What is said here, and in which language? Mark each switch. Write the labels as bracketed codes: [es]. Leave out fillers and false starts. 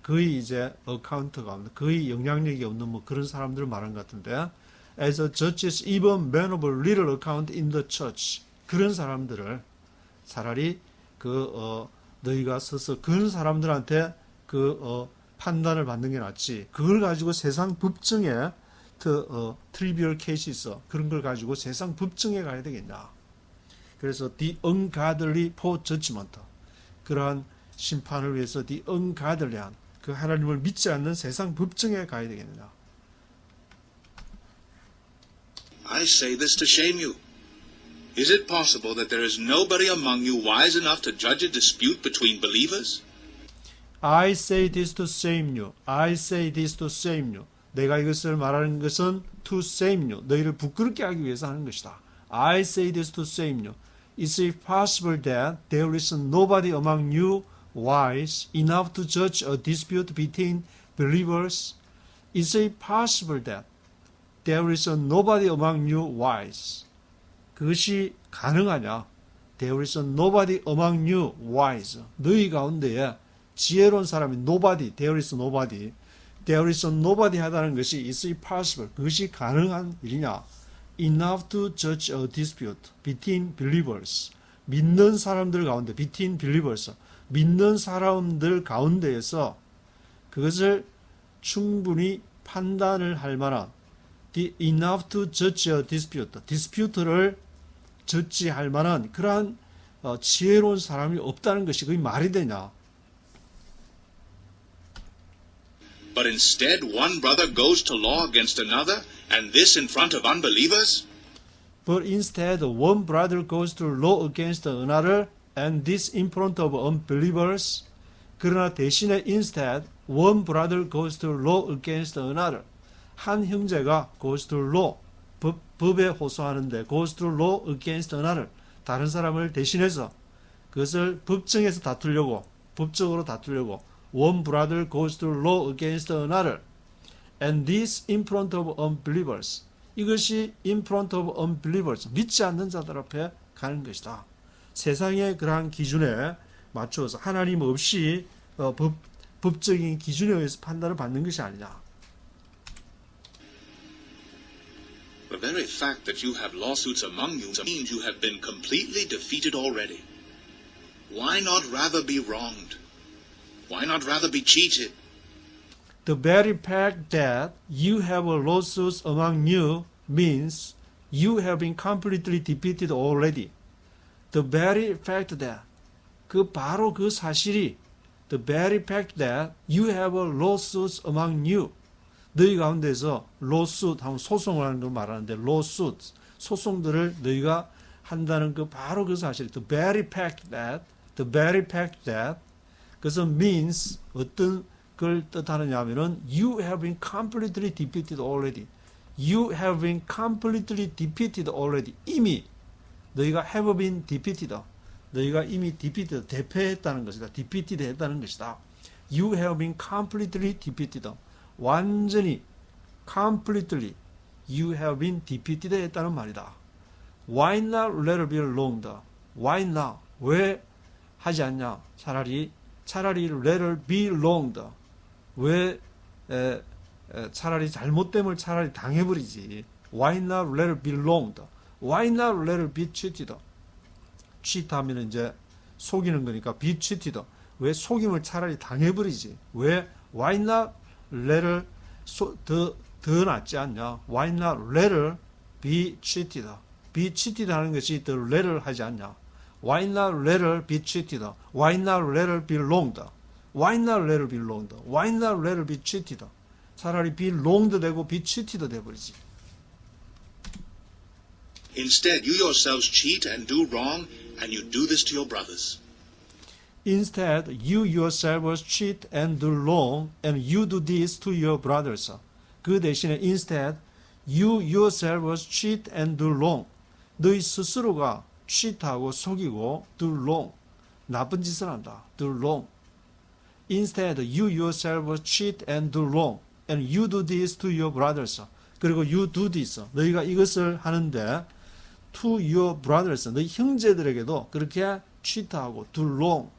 [ko] 거의 이제 account가 없는, 거의 영향력이 없는 뭐 그런 사람들을 말하는 것 같은데, [en] as judges even men of little account in the church. [ko] 그런 사람들을 차라리 너희가 서서 그런 사람들한테 판단을 받는 게 낫지. 그걸 가지고 세상 법정에 [en] trivial cases [ko] 그런 걸 가지고 세상 법정에 가야 되겠냐. 그래서 [en] the ungodly for judgment. [ko] 그러한 심판을 위해서 [en] the ungodly [ko] 한 그 하나님을 믿지 않는 세상 법정에 가야 되겠느냐. [en] I say this to shame you. Is it possible that there is nobody among you wise enough to judge a dispute between believers? I say this to shame you. I say this to shame you. [ko] 내가 이것을 말하는 것은 [en] to shame you. [ko] 너희를 부끄럽게 하기 위해서 하는 것이다. [en] I say this to shame you. Is it possible that there is nobody among you wise enough to judge a dispute between believers? Is it possible that there is nobody among you wise? [ko] 그것이 가능하냐? [en] There is nobody among you wise. [ko] 너희 가운데에 지혜로운 사람이 [en] nobody, there is nobody. There is nobody [ko] 하다는 것이 [en] is it possible. [ko] 그것이 가능한 일이냐? [en] Enough to judge a dispute between believers. [ko] 믿는 사람들 가운데, [en] between believers. [ko] 믿는 사람들 가운데에서 그것을 충분히 판단을 할 만한 [en] enough to judge a dispute. [ko] dispute를 저지할 만한 그러한 지혜로운 사람이 없다는 것이 그게 말이 되냐? [en] But instead one brother goes to law against another, and this in front of unbelievers? But instead one brother goes to law against another, and this in front of unbelievers. [ko] 그러나 대신에 [en] instead one brother goes to law against another. [ko] 한 형제가 [en] goes to law, [ko] 법에 호소하는데 [en] goes to law against another. [ko] 다른 사람을 대신해서 그것을 법정에서 다투려고, 법적으로 다투려고 [en] one brother goes to law against another. And this in front of unbelievers. [ko] 이것이 [en] in front of unbelievers. [ko] 믿지 않는 자들 앞에 가는 것이다. 세상의 그러한 기준에 맞추어서 하나님 없이 법적인 기준에 의해서 판단을 받는 것이 아니냐. [en] The very fact that you have lawsuits among you means you have been completely defeated already. Why not rather be wronged? Why not rather be cheated? The very fact that you have a lawsuits among you means you have been completely defeated already. The very fact that [ko] 바로 그 사실이 [en] the very fact that you have a lawsuits among you. [ko] 너희 가운데서 lawsuit 하면 소송을 하는 걸 말하는데 lawsuit 소송들을 너희가 한다는 바로 그 사실. [en] The very fact that [ko] 그것은 [en] means [ko] 어떤 걸 뜻하느냐 하면은 [en] you have been completely defeated already. You have been completely defeated already. [ko] 이미 너희가 [en] have been defeated. [ko] 너희가 이미 defeated, 대패했다는 것이다. defeated 했다는 것이다. [en] You have been completely defeated. [ko] 완전히 [en] completely you have been defeated [ko] 했다는 말이다. [en] Why not let it be wronged? Why not? [ko] 왜 하지 않냐? 차라리 [en] let it be wronged. [ko] 왜 차라리 잘못됨을 차라리 당해버리지. [en] Why not let it be wronged? Why not let it be cheated? [ko] cheat 하면 이제 속이는 거니까 [en] be cheated. [ko] 왜 속임을 차라리 당해버리지? 왜 [en] why not let it [ko] 더 낫지 않냐? [en] Why not rather be cheated? be cheated [ko] 하는 것이 더 rather 하지 않냐? [en] Why not rather be cheated? Why not rather be wronged? Why not rather be wronged? Why not rather be cheated? [ko] 차라리 be wronged 되고 be cheated 돼버리지. [en] Instead, you yourselves cheat and do wrong, and you do this to your brothers. Instead, you yourselves cheat and do wrong, and you do this to your brothers. [ko] 그 대신에 [en] instead, you yourselves cheat and do wrong. [ko] 너희 스스로가 cheat하고 속이고 [en] do wrong. [ko] 나쁜 짓을 한다. [en] do wrong. Instead, you yourselves cheat and do wrong, and you do this to your brothers. [ko] 그리고 [en] you do this. [ko] 너희가 이것을 하는데 [en] to your brothers. [ko] 너희 형제들에게도 그렇게 cheat하고 [en] do wrong.